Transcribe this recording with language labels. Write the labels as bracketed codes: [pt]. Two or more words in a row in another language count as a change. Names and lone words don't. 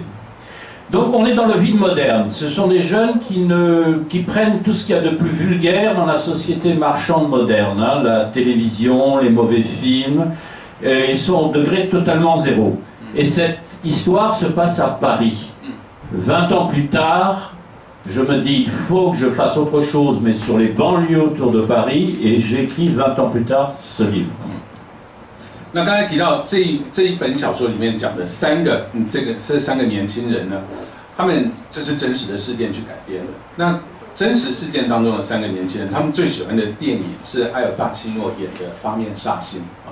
[fr] Donc on est dans le vide moderne. Ce sont des jeunes qui prennent tout ce qu'il y a de plus vulgaire dans la société marchande moderne, hein, la télévision, les mauvais films. Ils sont au degré totalement zéro. Et cette histoire se passe à Paris. 20 ans plus tard, je me dis il faut que je fasse autre chose, mais sur les banlieues autour de Paris, et j'écris 20 ans plus tard ce livre. [zh] 那刚才提到这一本小说里面讲的这3个年轻人呢，他们这是真实的事件去改编的。那真实事件当中的3个年轻人，他们最喜欢的电影是埃尔巴奇诺演的《八面煞星》啊。